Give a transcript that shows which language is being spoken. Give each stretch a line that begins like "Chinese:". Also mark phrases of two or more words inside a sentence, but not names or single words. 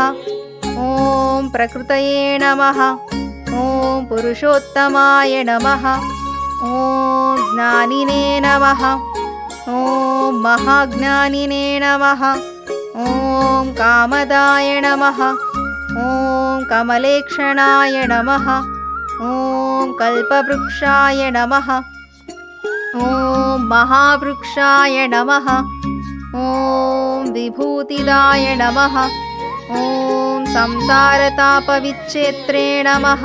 Sanskrit: ఓం ప్రకృతయే నమః. ఓం పురుషోత్తమాయ నమః. ఓం జ్ఞానినే నమః. ఓం మహాజ్ఞానినే నమః. ఓం కామదాయ నమః. ॐ कमलेक्षणाय नमः। ॐ कल्पवृक्षाय नमः। ॐ महावृक्षाय नमः। ॐ विभूतिदाय नमः। ॐ संसारतापविच्छेत्रे नमः।